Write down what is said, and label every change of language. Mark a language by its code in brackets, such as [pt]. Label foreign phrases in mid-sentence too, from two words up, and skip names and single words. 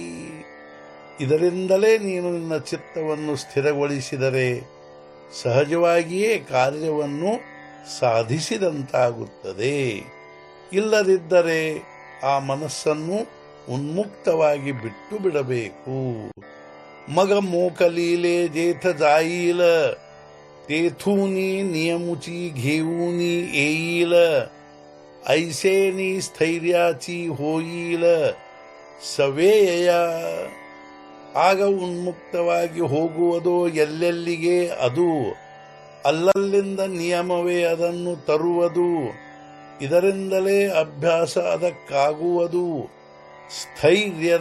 [kn] ಇದರಿಂದಲೇ ನೀನು ನಿನ್ನ ಚಿತ್ತವನ್ನು ಸ್ಥಿರಗೊಳಿಸಿದರೆ ಸಹಜವಾಗಿಯೇ ಕಾರ್ಯವನ್ನು ಸಾಧಿಸಿದಂತಾಗುತ್ತದೆ। ಇಲ್ಲದಿದ್ದರೆ ಆ ಮನಸ್ಸನ್ನು ಉನ್ಮುಕ್ತವಾಗಿ ಬಿಟ್ಟು ಬಿಡಬೇಕು। [mr] मग मोकलीले जेथ जाईल तेथूनी नियमुची घेऊनी येईल ऐसेनी स्थैर्याची होईल ಸವೇಯ। [kn] ಆಗ ಉನ್ಮುಕ್ತವಾಗಿ ಹೋಗುವುದೋ ಎಲ್ಲೆಲ್ಲಿಗೆ ಅದು, ಅಲ್ಲಲ್ಲಿಂದ ನಿಯಮವೇ ಅದನ್ನು ತರುವುದು। ಇದರಿಂದಲೇ ಅಭ್ಯಾಸ ಅದಕ್ಕಾಗುವುದು ಸ್ಥೈರ್ಯದ।